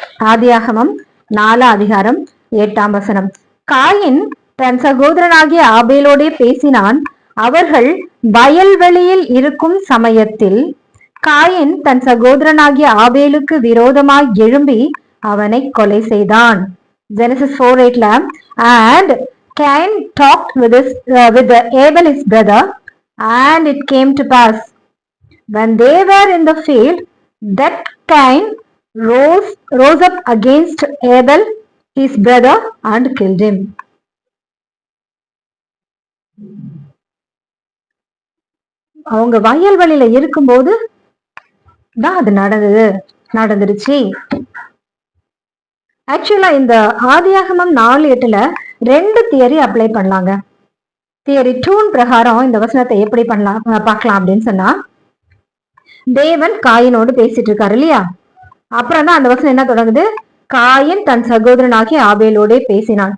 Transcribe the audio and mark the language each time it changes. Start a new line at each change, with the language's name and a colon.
Tamil: ஆதியாகமம் 4 அதிகாரம் 8ஆம் வசனம். காயின் தன் சகோதரனாகிய ஆபேலோடே பேசினான். அவர்கள் வயல்வெளியில் இருக்கும் சமயத்தில் காயின் தன் சகோதரனாகிய ஆபேலுக்கு விரோதமாய் எழும்பி அவனை கொலை செய்தான்.
English: Genesis 4:8 and Cain talked with Abel his brother, and it came to pass when they were in the field that Cain rose up against Abel his brother and killed him.
Tamil: அவங்க வயல்வெளியில இருக்கும்போது தான் அது நடந்துருச்சு. ஆக்சுவலா இந்த ஆதியாகமம் 4:8 2 தியரி அப்ளை பண்ணலாங்க. Theory 2 பிரகாரம் இந்த வசனத்தை எப்படி பார்க்கலாம் அப்படின்னு சொன்னா, தேவன் காயினோடு பேசிட்டு இருக்காரு இல்லையா, அப்புறம் தான் அந்த வசனம் என்ன தொடங்குது, காயின் தன் சகோதரனாகி ஆபேலோட பேசினான்.